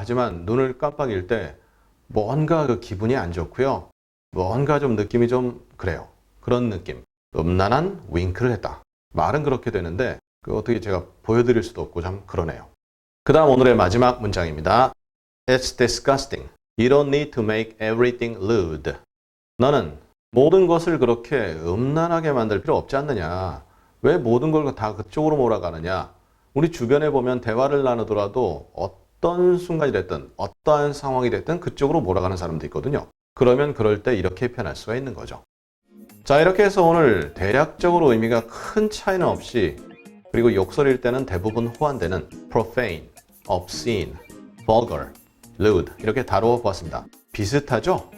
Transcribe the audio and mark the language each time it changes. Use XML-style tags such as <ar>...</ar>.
<ko>하지만 눈을 깜빡일 때 뭔가 그 기분이 안 좋고요. 뭔가 좀 느낌이 좀 그래요. 그런 느낌. 음란한 윙크를 했다. 말은 그렇게 되는데 그 어떻게 제가 보여드릴 수도 없고 참 그러네요. 그 다음 오늘의 마지막 문장입니다.</ko> <en>It's disgusting. You don't need to make everything lewd.</en> <ko>너는 모든 것을 그렇게 음란하게 만들 필요 없지 않느냐. 왜 모든 걸 다 그쪽으로 몰아가느냐. 우리 주변에 보면 대화를 나누더라도 어떤 순간이 됐든 어떠한 상황이 됐든 그쪽으로 몰아가는 사람도 있거든요. 그러면 그럴 때 이렇게 표현할 수가 있는 거죠. 자, 이렇게 해서 오늘 대략적으로 의미가 큰 차이는 없이 그리고 욕설일 때는 대부분 호환되는 profane, obscene, vulgar, lewd 이렇게 다루어 보았습니다. 비슷하죠?</ko>